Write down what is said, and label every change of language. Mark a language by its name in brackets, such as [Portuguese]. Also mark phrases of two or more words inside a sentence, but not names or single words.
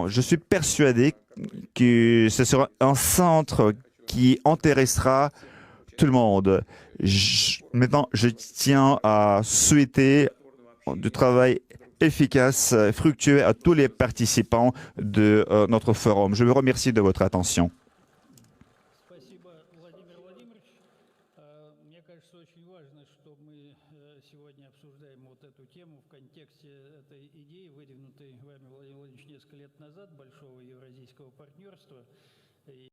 [French] Je suis persuadé que ce sera un centre qui intéressera tout le monde. Maintenant, je tiens à souhaiter du travail efficace, fructueux à tous les participants de notre forum. Je vous remercie de votre attention. [Russian] Спасибо, Владимир Владимирович. Мне кажется, очень важно, что мы сегодня обсуждаем вот эту тему в контексте этой идеи, выдвинутой вами, Владимир Владимирович, несколько лет назад, большого евразийского партнерства.